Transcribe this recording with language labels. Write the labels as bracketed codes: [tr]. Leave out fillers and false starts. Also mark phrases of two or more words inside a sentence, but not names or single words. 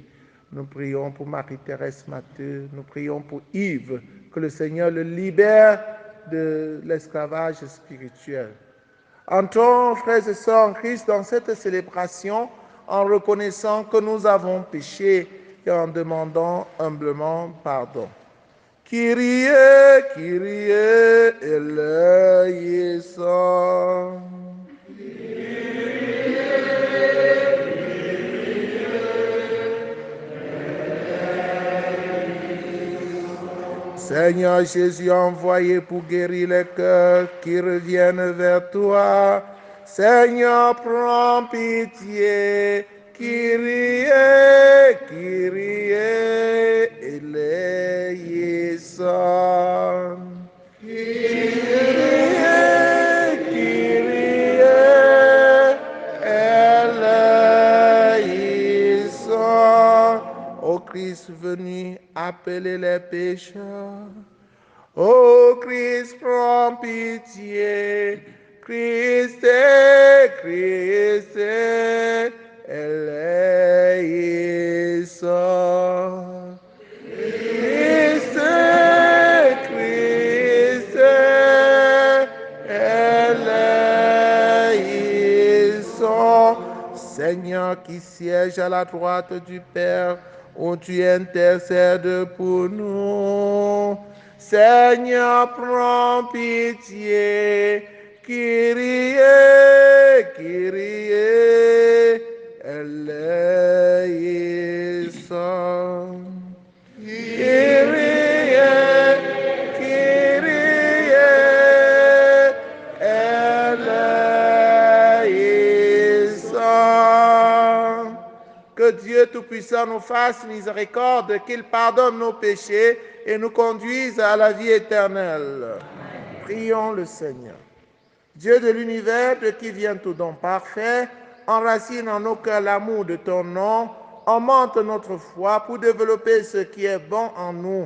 [fr] Nous prions pour Marie-Thérèse Matteux, nous prions pour Yves, que le Seigneur le libère de l'esclavage spirituel. Entrons, frères et sœurs en Christ, dans cette célébration en reconnaissant que nous avons péché et en demandant humblement pardon. [el] Kyrie, Kyrie, eleison. [fr] Seigneur Jésus, envoyé pour guérir les cœurs qui reviennent vers toi. Seigneur, prends pitié. [el] Kyrie, Kyrie, eleison. Kyrie, Kyrie, eleison. [fr] Ô Christ venu appeler les pécheurs. Ô Christ, prends pitié. [el] Christ, Christ, eleison. Christ, Christ, eleison. [fr] Seigneur qui siège à la droite du Père, où tu intercèdes pour nous. Seigneur, prends pitié. [el] Kyrie, Kyrie, eleison. Kyrie, Kyrie, eleison. [fr] Que Dieu Tout-Puissant nous fasse miséricorde, qu'il pardonne nos péchés et nous conduise à la vie éternelle. Amen. Prions le Seigneur. Dieu de l'univers, de qui vient tout don parfait, enracine en nos cœurs l'amour de ton nom, augmente notre foi pour développer ce qui est bon en nous.